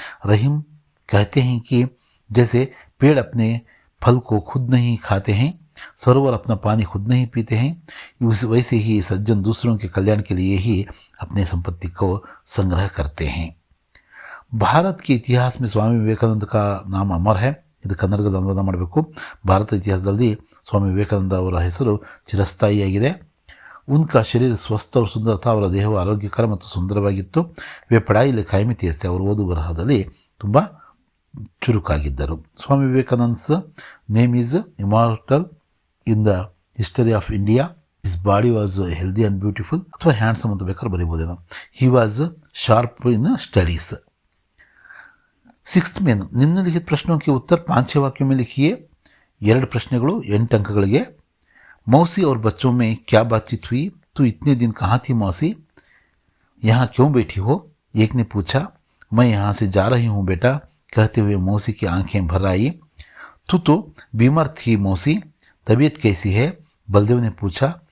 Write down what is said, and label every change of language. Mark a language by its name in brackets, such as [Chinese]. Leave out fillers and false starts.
[Hindi] रहीम कहते हैं कि जैसे पेड़ अपने फल को खुद नहीं खाते हैं, सरोवर अपना पानी खुद नहीं पीते हैं, वैसे ही सज्जन दूसरों के कल्याण के लिए ही अपने संपत्ति को संग्रह करते हैं. भारत के इतिहास में स्वामी विवेकानंद का नाम अमर है. [Kannada] ಇದು ಕನ್ನಡದಲ್ಲಿ ಅನುವಾದ ಮಾಡಬೇಕು. ಭಾರತ ಇತಿಹಾಸದಲ್ಲಿ ಸ್ವಾಮಿ ವಿವೇಕಾನಂದ ಅವರ ಹೆಸರು ಚಿರಸ್ಥಾಯಿಯಾಗಿದೆ. [Hindi] उनका शरीर स्वस्थ और सुंदर था. [Kannada] ಅವರ ದೇಹವು ಆರೋಗ್ಯಕರ ಮತ್ತು ಸುಂದರವಾಗಿತ್ತು. [Hindi] वे पढ़ाई लिखाई में तेज थे. [Kannada] ಅವರು ಓದು ಬರಹದಲ್ಲಿ ತುಂಬ ಚುರುಕಾಗಿದ್ದರು. [English] Swami Vivekananda's name is immortal in the history of India. His body was healthy and beautiful, [Kannada] ಅಥವಾ ಹ್ಯಾಂಡ್ಸಮ್ ಅಂತ ಬೇಕಾದ್ರೆ ಬರೀಬೋದೇನೋ. [English] He was sharp in studies. [Hindi] 6th main ನಿಮ್ನಲಿಖಿತ ಪ್ರಶ್ನों के उत्तर 5-6 वाक्यों में लिखिए. [Kannada] 2 ಪ್ರಶ್ನೆಗಳು 8 अंकಗಳಿಗೆ. [Hindi] मौसी और बच्चों में क्या बातचीत हुई? तू इतने दिन कहाँ थी मौसी? यहाँ क्यों बैठी हो? एक ने पूछा. मैं यहाँ से जा रही हूँ बेटा, कहते हुए मौसी की आंखें भर आई. तू तो बीमार थी मौसी, तबीयत कैसी है? बलदेव ने पूछा.